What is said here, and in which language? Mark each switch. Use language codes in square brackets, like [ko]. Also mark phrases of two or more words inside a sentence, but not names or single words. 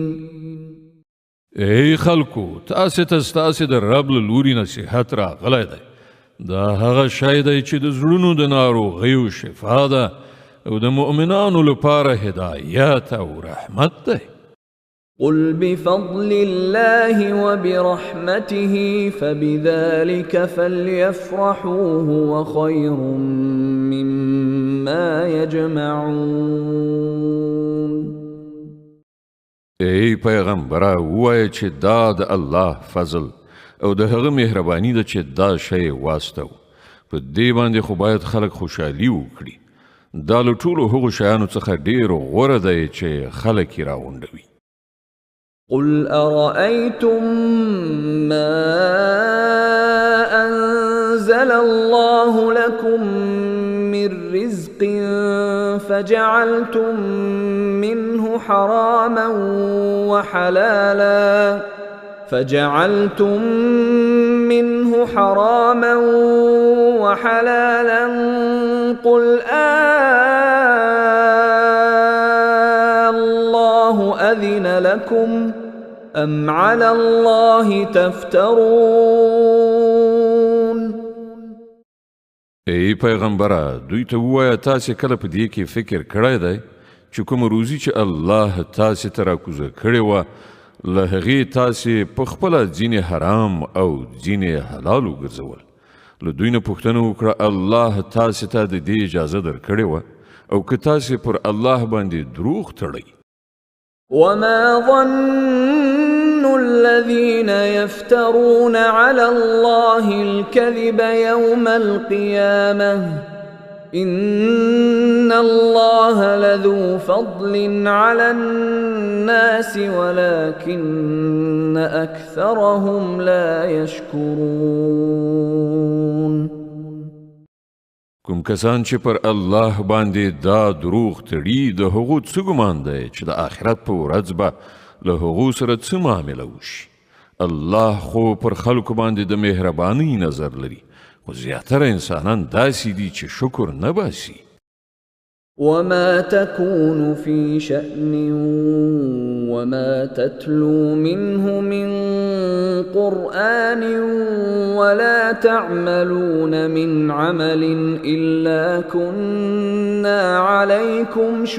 [ps] ای خلکو، تاسې ته ستاسې د رب له لوري نصیحت راغلی دی. دا هغه شی دی چې د زړونو د ناروغیو شفا ده او د مؤمنانو لپاره هدایت او رحمت دی. [ar] قل بفضل الله وبرحمته فبذلك فليفرحوا هو خير مما يجمعون. [ps] ای پیغمبره، ووایه چې دا د الله فضل او د هغه مهرباني ده چې دا شی واستو. په دې باندې خو باید خلک خوشحالي وکړي. دا له ټولو هغو شیانو څخه ډېر غوره دی چې خلک یې راغونډوي. [ar] قل أرأيتم ما أنزل الله لكم من رزق فجعلتم منه حراما وحلالا قل الله أذن لكم أم على الله تفترون. [ps] ای پیغمبره، دوی ته ووایه تاسې کله په دې کې فکر کړی دی چې کومه روزي چې الله تاسې ته راکوزه کړې وه له هغې تاسې په خپله ځینې حرام او ځینې حلال وګرځول. له دوی نه پوښتنه وکړه الله تاسې ته د دې اجازه درکړې وه او که تاسې پر الله باندې دروغ تړئ. [ar] وما ظن الذين يفترون على الله الكذب يوم القيامة إن الله لذو فضل على الناس ولكن أكثرهم لا يشكرون. [ps] کوم کسان چې پر الله باندې دا دروغ تړي د هغو څه ګمان دی چې د آخرت په ورځ به له هغو سره څه معامله وشي. الله خو پر خلکو باندې د مهربانۍ نظر لري، خو زیاتره انسانان داسې دي چې شکر نه باسي. [ar] وما تكون في شأن وما تتلو منه من قرآن ولا تعملون من عمل إلا كنا عليكم